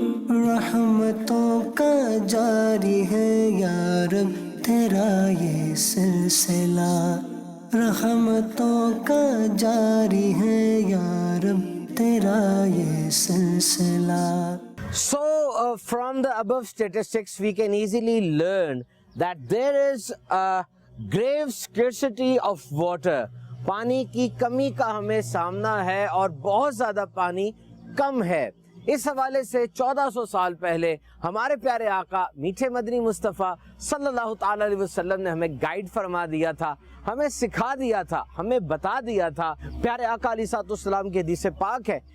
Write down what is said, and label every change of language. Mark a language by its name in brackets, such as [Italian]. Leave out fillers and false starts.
[Urdu] رحمتوں کا جاری ہے یا رب تیرا یہ سلسلہ، رحمتوں کا جاری ہے یا رب تیرا یہ سلسلہ. [English] So from the above statistics we can easily learn that there is a grave scarcity of water. [Urdu] پانی کی کمی کا ہمیں سامنا ہے اور بہت زیادہ پانی کم ہے. اس حوالے سے 1400 سال پہلے ہمارے پیارے آقا میٹھے مدنی مصطفیٰ صلی اللہ تعالی علیہ وسلم نے ہمیں گائیڈ فرما دیا تھا، ہمیں سکھا دیا تھا، ہمیں بتا دیا تھا۔ پیارے آقا علیہ السلام کی حدیث پاک ہے